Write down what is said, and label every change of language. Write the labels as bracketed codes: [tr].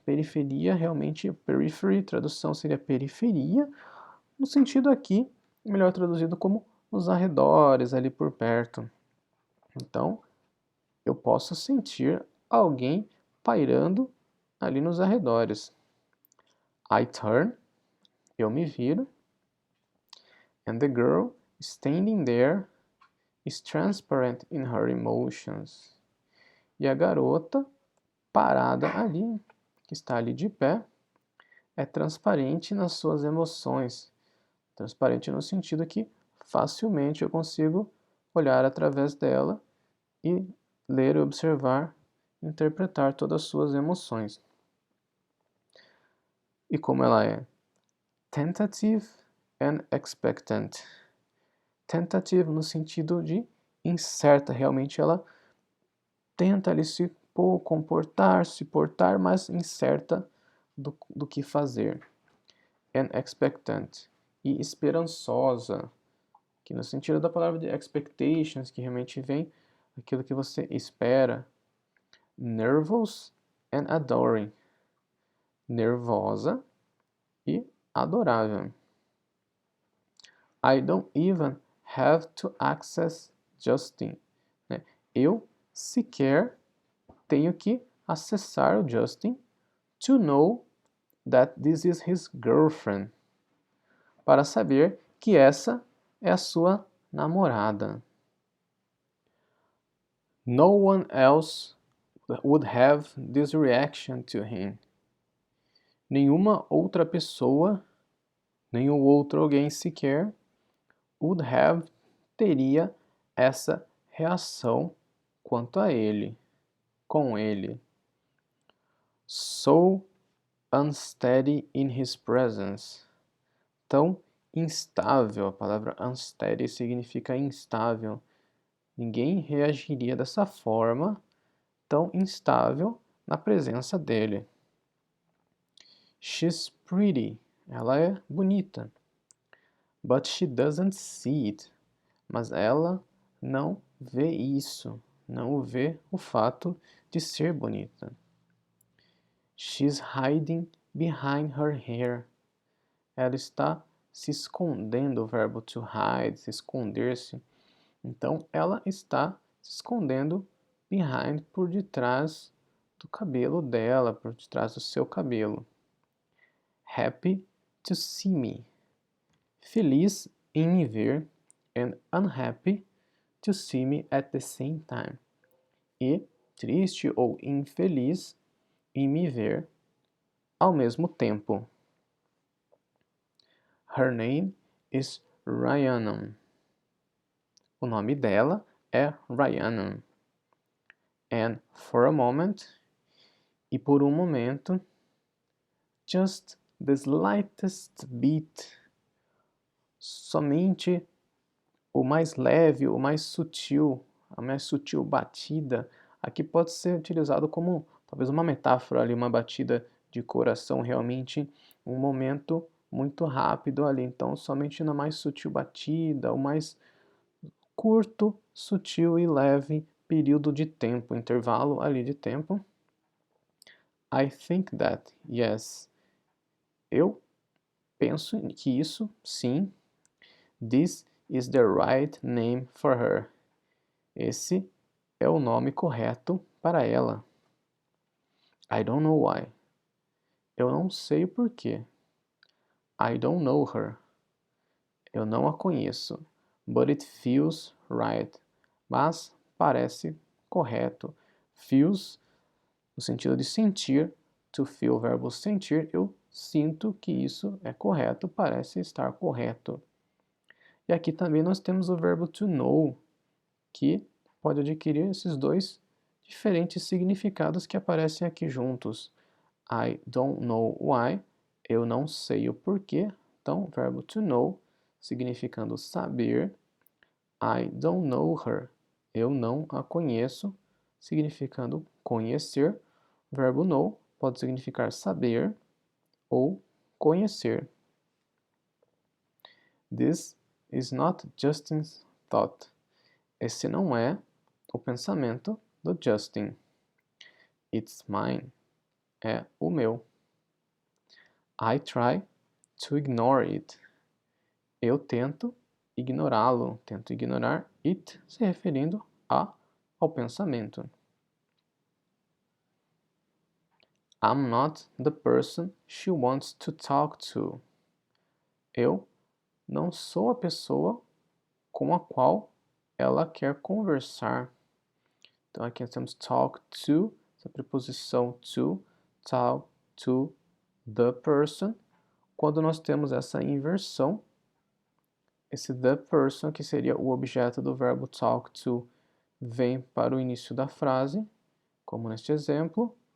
[pt] Periferia, realmente, periphery, tradução seria periferia, no sentido aqui, melhor traduzido como nos arredores, ali por perto. Então, eu posso sentir alguém pairando ali nos arredores. [en] I turn, [pt] eu me viro, [en] and the girl standing there is transparent in her emotions. [pt] E a garota parada ali, que está ali de pé, é transparente nas suas emoções. Transparente no sentido que facilmente eu consigo olhar através dela e ler, observar, interpretar todas as suas emoções. E como ela é? [en] Tentative and expectant. [pt] Tentative no sentido de incerta, realmente ela tenta ali se comportar, se portar, mas incerta do que fazer. [en] And expectant. [pt] E esperançosa, que no sentido da palavra de expectations, que realmente vem aquilo que você espera. [en] Nervous and adoring. [pt] Nervosa e adorável. [en] I don't even have to access Justin. Né? [pt] Eu sequer tenho que acessar o Justin [en] to know that this is his girlfriend. [pt] Para saber que essa é a sua namorada. [en] No one else would have this reaction to him. [pt] Nenhuma outra pessoa, nenhum outro alguém sequer, would teria essa reação quanto a ele. com ele. [en] So unsteady in his presence. [pt] Tão instável. A palavra unsteady significa instável. Ninguém reagiria dessa forma, tão instável, na presença dele. [en] She's pretty. [pt] Ela é bonita. [en] But she doesn't see it. [pt] Mas ela não vê isso. Não vê o fato de ser bonita. [en] She's hiding behind her hair. [pt] Ela está se escondendo, o verbo to hide, se esconder-se. Então, ela está se escondendo behind, por detrás do cabelo dela, por detrás do seu cabelo. [en] Happy to see me. [pt] Feliz em me ver, [en] and unhappy to see me at the same time. [pt] E triste ou infeliz em me ver ao mesmo tempo. [en] Her name is Rhiannon. [pt] O nome dela é Rhiannon. [en] And for a moment, [pt] e por um momento, [en] just the slightest bit, [pt] somente o mais leve, o mais sutil, a mais sutil batida. Aqui pode ser utilizado como talvez uma metáfora ali, uma batida de coração, realmente um momento muito rápido ali. Então, somente na mais sutil batida, o mais curto, sutil e leve período de tempo, intervalo ali de tempo. [en] I think that, yes. [pt] Eu penso que isso, sim. [en] This is the right name for her. [pt] Esse é o nome correto para ela. [en] I don't know why. [pt] Eu não sei o porquê. [en] I don't know her. [pt] Eu não a conheço. [en] But it feels right. [pt] Mas parece correto. Feels, no sentido de sentir. To feel, o verbo sentir. Eu sinto que isso é correto, parece estar correto. E aqui também nós temos o verbo to know, que pode adquirir esses dois diferentes significados que aparecem aqui juntos. [en] I don't know why, [pt] eu não sei o porquê. Então, verbo to know, significando saber. [en] I don't know her, [pt] eu não a conheço, significando conhecer. Verbo know pode significar saber ou conhecer. [en] This is not Justin's thought. [pt] Esse não é o pensamento do Justin. [en] It's mine. [pt] É o meu. [en] I try to ignore it. [pt] Eu tento ignorá-lo. Tento ignorar it, se referindo ao pensamento. [en] I'm not the person she wants to talk to. [pt] Eu não sou a pessoa com a qual ela quer conversar. Então aqui nós temos talk to, essa preposição to, [en] talk to the person. [pt] Quando nós temos essa inversão, esse the person, que seria o objeto do verbo talk to, vem para o início da frase, como neste exemplo.